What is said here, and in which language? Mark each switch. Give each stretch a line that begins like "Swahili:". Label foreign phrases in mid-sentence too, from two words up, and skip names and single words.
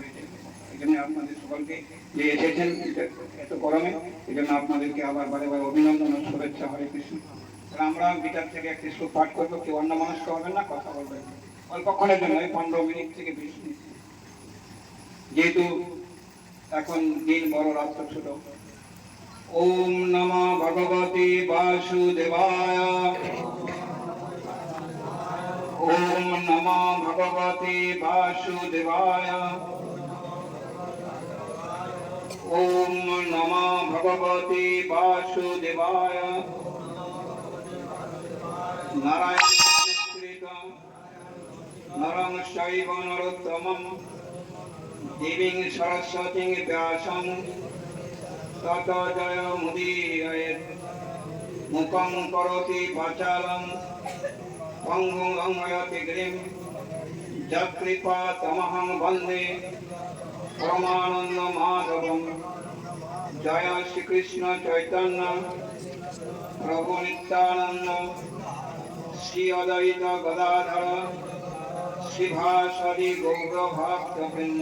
Bangla: এই জন্য আপনাদের সকলকে যে এসেছেন এত গরমে, এই জন্য আপনাদেরকে আবার বারে বারে অভিনন্দন ও শুভেচ্ছা। হরে কৃষ্ণ। আমরা গীতার থেকে একটি শ্লোক পাঠ করবো, কেউ অন্য মানুষ হবেন না, কথা বলবেন অল্পক্ষণের জন্য, 15 মিনিট থেকে 20 মিনিট, যেহেতু এখন দিন বড়, রাত্র ছোট।
Sanskrit: ওম নমো ভগবতে বাসুদেবায়। ওম নমো ভগবতে বাসুদেবায়। ওম নমো ভগবতে বাসুদেবায়। নারায়ণ নমস্কৃতম নরং চৈব নরোত্তমম দেবীং সরস্বতীং ব্যাসং ততো জয়মুদীরয়েৎ। মুখং করোতি বাচালং পঙ্গুং লঙ্ঘয়তি গিরিং যৎকৃপাতমহং বন্দে পরমানন্দ মাধবম। জয় শ্রীকৃষ্ণ চৈতন্য প্রভু নিত্যানন্দ শ্রী অদ্বৈত গদাধর শ্রীভাসরি গৌর ভক্তবৃন্দ।